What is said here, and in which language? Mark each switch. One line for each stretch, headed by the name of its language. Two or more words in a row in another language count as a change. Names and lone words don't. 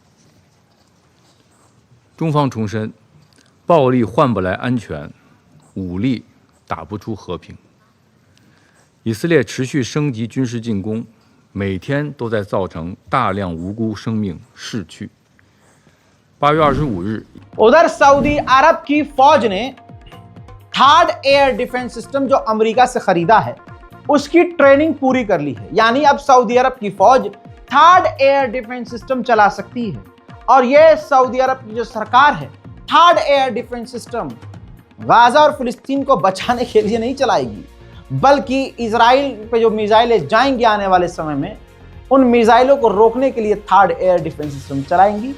Chinese: 中方重申，暴力换不来安全，武力打不出和平。以色列持续升级军事进攻，每天都在造成大量无辜生命逝去。8月25日
Hindi: उधर सऊदी अरब की फौज ने
English: third air defense system
Hindi: जो अमेरिका से खरीदा है उसकी ट्रेनिंग पूरी कर ली है। यानी अब सऊदी अरब की फौज
English: third air defense system
Hindi: चला सकती है। और यह सऊदी अरब की जो सरकार है
English: third air defense system
Hindi: गाजा और फिलिस्तीन को बचाने के लिए नहीं चलाएगी, बल्कि इजराइल पे जो मिसाइलें जाएंगी आने वाले समय में, उन मिसाइलों को रोकने के लिए
English: third air defense system
Hindi: चलाएंगी।